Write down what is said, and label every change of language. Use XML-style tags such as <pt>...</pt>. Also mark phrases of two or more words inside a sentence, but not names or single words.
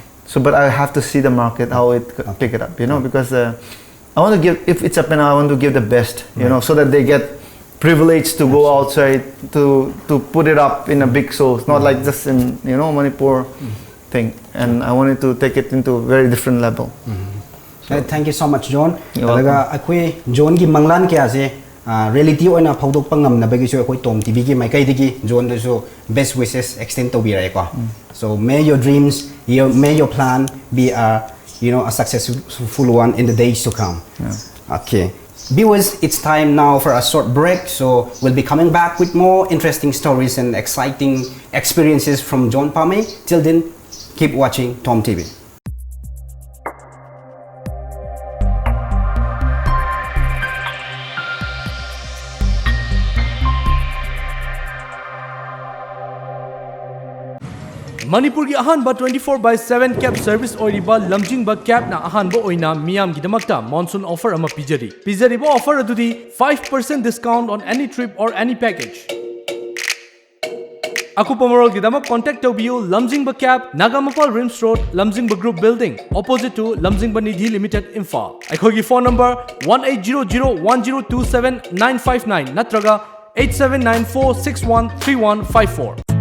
<en>So, but I have to see the market, how it pick it up, you know, because I want to give, if it's open, I want to give the best, you know, so that they get privileged to go outside to put it up in a big show. It's not like just in, you know, Manipur thing. And I wanted to take it into a very different level. Thank you so much, John. You're welcome.</en> <mni>Akui John ki manglan kya se reality oina phaudok pangam na bagi so akoi TOMTV ki mai kai digi John de so</mni> <en>best wishes extend</en> <mni>to birai ko.</mni> <en>So may your dreams, may your plan be a, you know, a successful one in the days to come. Okay. Viewers, it's time now for a short break, so we'll be coming back with more interesting stories and exciting experiences from John Mpamei. Till then, keep watching TOMTV.</en> <mni>Manipur ki ahanba 24/7</mni> <en>cab service</en> <mni>oiriba lamjingba cab na ahanba oina miyam gidamakta</mni> <en>monsoon offer</en> <mni>ama pijari. Pijariba offer adudi</mni> <en>5% discount on any trip or any package.</en> <mni>Akupamarol gidamak contact tobiyu Lamjingba Cab, Nagamapal Rims Road, Lamjingba Group Building,</mni> <en>opposite to</en> <mni>Lamjingba Nidhi Limited, Imphal. Aikogi</mni> <en>phone number</en> <mni>1800-1027-959 natraga 8794613154.</mni>